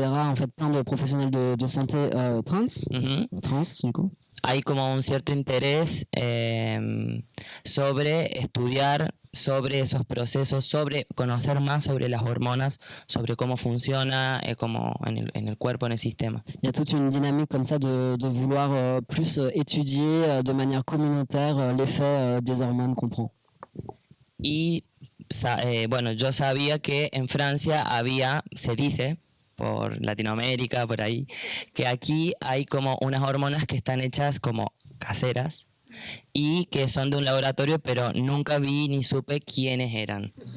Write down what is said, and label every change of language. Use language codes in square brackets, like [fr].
[fr] En fait plein de professionnels de santé trans du coup. [es] Hay como un cierto interés sobre estudiar sobre esos procesos, sobre conocer más sobre las hormonas, sobre cómo funciona como en el cuerpo, en el sistema. [fr] Il y a toute une dynamique comme ça de vouloir plus étudier de manière communautaire l'effet des hormones qu'on prend. [es] Y bueno, yo sabía que en Francia se dice, por Latinoamérica, por ahí, que aquí hay como unas hormonas que están hechas como caseras y que son de un laboratorio, pero nunca vi ni supe quiénes eran.